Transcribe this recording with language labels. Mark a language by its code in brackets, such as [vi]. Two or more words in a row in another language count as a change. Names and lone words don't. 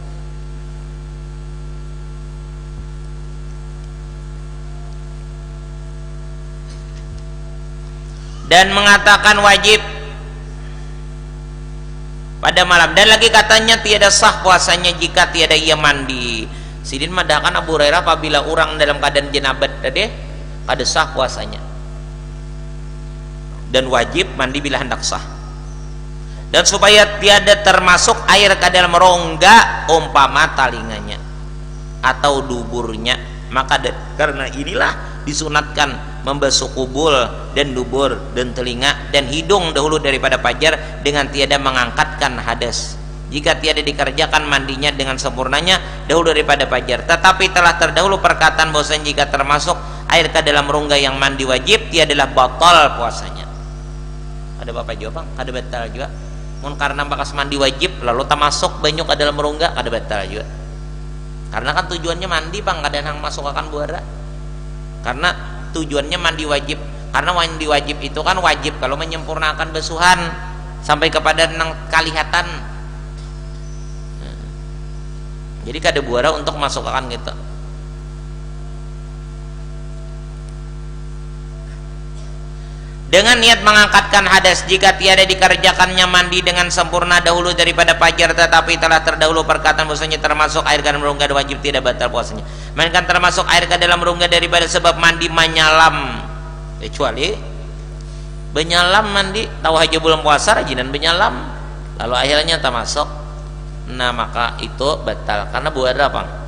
[ms] Dan mengatakan wajib pada malam, dan lagi katanya tiada sah puasanya jika tiada ia mandi. [bjn] Sidin madahkan Abu Hurairah apabila orang dalam keadaan jenabat tadi kada sah puasanya, dan wajib mandi bila hendak sah. [ms] Dan supaya tiada termasuk air ke dalam rongga umpama talinganya atau duburnya, maka karena inilah disunatkan membasuh kubul dan dubur dan telinga dan hidung dahulu daripada fajar dengan tiada mengangkatkan hadas. Jika tiada dikerjakan mandinya dengan sempurnanya dahulu daripada fajar, tetapi telah terdahulu perkataan bahwasanya jika termasuk air ke dalam rongga yang mandi wajib tiadalah batal puasanya. [bjn] Ada bapak jawab bang, kada batal juga. Mun karena bakas mandi wajib lalu termasuk banyak ke dalam rongga kada batal juga. Karena kan tujuannya mandi bang, kada nang masuk akan buara. Karena tujuannya mandi wajib, karena mandi wajib itu kan wajib kalau menyempurnakan basuhan sampai kepada nang kalihatan. Jadi kada buara untuk masuk akan gitu. [ms] Dengan niat mengangkatkan hadas jika tiada dikerjakannya mandi dengan sempurna dahulu daripada fajar, tetapi telah terdahulu perkataan bahwasanya termasuk air ke dalam rongga wajib tidak batal puasanya, melainkan termasuk air ke dalam rongga daripada sebab mandi menyalam, [bjn] kecuali benyalam mandi tahu aja belum puasa rajinan benyalam lalu akhirnya termasuk, nah maka itu batal karena buara apa?